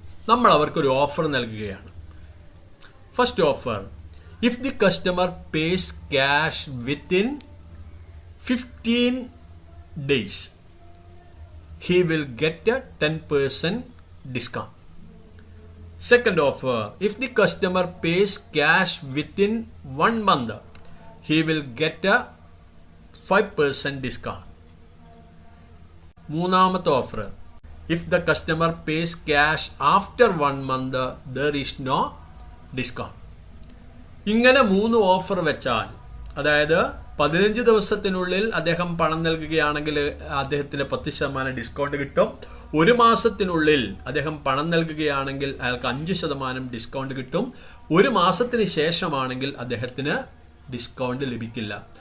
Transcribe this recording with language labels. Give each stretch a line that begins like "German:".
Malayalam: നമ്മൾ അവർക്കൊരു ഓഫർ നൽകുകയാണ്.
English: First offer, if the customer pays cash within 15 days he will get a 10% discount. Second offer, if the customer pays cash within 1 month he will get a 5% discount.
Malayalam: മൂന്നാമത്തെ offer,
English: if the customer pays cash after 1 month there is no discount.
Malayalam: ഇങ്ങനെ 3 offer വെച്ചാൽ, അതായത് 15 ദിവസത്തിനുള്ളിൽ അദ്ദേഹം പണം നൽകുകയാണെങ്കിൽ അദ്ദേഹത്തിന് 10% discount കിട്ടും. 1 മാസത്തിനുള്ളിൽ അദ്ദേഹം പണം നൽകുകയാണെങ്കിൽ അയാൾക്ക് 5% ഡിസ്കൗണ്ട് കിട്ടും. 1 മാസത്തിന് ശേഷമാണെങ്കിൽ അദ്ദേഹത്തിന് ഡിസ്കൗണ്ട് ലഭിക്കില്ല.